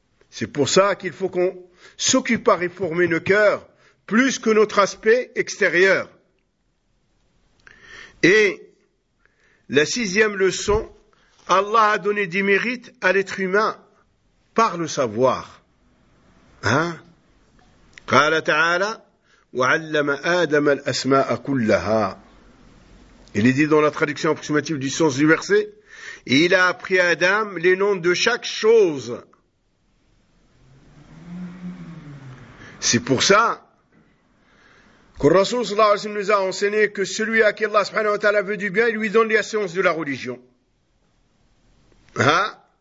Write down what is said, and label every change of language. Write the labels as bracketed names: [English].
[French] C'est pour ça qu'il faut qu'on s'occupe à réformer le cœur plus que notre aspect extérieur. Et la sixième leçon, Allah a donné des mérites à l'être humain par le savoir. Hein? [Arabic] قال تعالى وعلم آدم الأسماء كلها. [French] Il est dit dans la traduction approximative du sens du verset, et il a appris à Adam les noms de chaque chose. C'est pour ça que le Rasoul [Arabic] sallallahu alayhi wa sallam [French] nous a enseigné que celui à qui Allah [Arabic] subhanahu wa ta'ala [French] veut du bien, il lui donne les sciences de la religion. Hein?